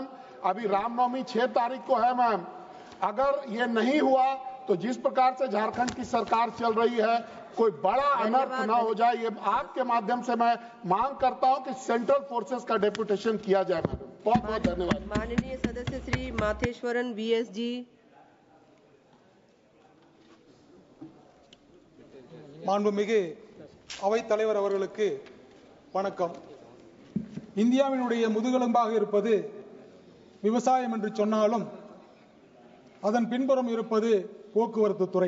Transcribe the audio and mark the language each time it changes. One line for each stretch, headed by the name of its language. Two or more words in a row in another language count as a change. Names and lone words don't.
Hindi: अभी रामनवमी 6 तारीख को है मैम, अगर ये नहीं हुआ तो जिस प्रकार से झारखंड की सरकार चल रही है, कोई बड़ा अनर्थ ना हो जाए, ये आपके माध्यम से मैं मांग करता हूं कि
English: central forces
Hindi: का डेपुटेशन किया जाए मैडम। बहुत बहुत धन्यवाद। माननीय सदस्य श्री माथेश्वरन वीएस जी।
Tamil: மாண்புமிகு அவைத்தலைவர் அவர்களுக்கு வணக்கம். இந்தியாவினுடைய முதுகெலும்பாக இருப்பது விவசாயம் என்று சொன்னாலும் அதன் பின்புறம் இருப்பது போக்குவரத்து துறை.